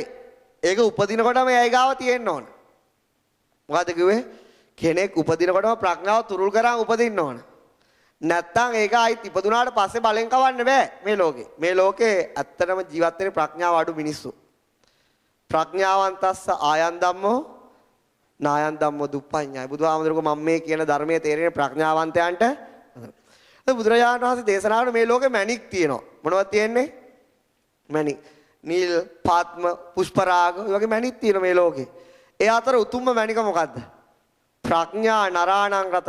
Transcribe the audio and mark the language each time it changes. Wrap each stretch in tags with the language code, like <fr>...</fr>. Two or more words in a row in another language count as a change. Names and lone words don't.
<si>ඒක උපදිනකොටම එයි ගාව තියෙන්න ඕන. මොකද කිව්වේ? කෙනෙක් උපදිනකොටම ප්‍රඥාව තුරුල් කරන් උපදින්න ඕන. නැත්තම් ඒක ආයිත් ඉපදුනාට පස්සේ බලෙන් කවන්න බෑ මේ ලෝකේ. මේ ලෝකේ ඇත්තටම ජීවත් වෙන්නේ ප්‍රඥාව අඩු මිනිස්සු.</si> <pi>ප්‍රඥාවන්තස්ස ආයන් ධම්මෝ නායන් ධම්මෝ දුප්පඤ්ඤාය.</pi> <si>බුදුහාමුදුරුවෝ මම මේ කියන ධර්මයේ තේරෙන්නේ ප්‍රඥාවන්තයන්ට. බුදුරජාණන් වහන්සේ දේශනා කරන මේ ලෝකේ මණික් තියෙනවා. මොනවද තියෙන්නේ? මණික්. නිල්, පාත්ම, පුෂ්පරාග වගේ මණික් තියෙනවා මේ ලෝකේ. ඒ අතර උතුම්ම මණික මොකද්ද?</si> <pi>ප්‍රඥා නරාණං රතන.</pi>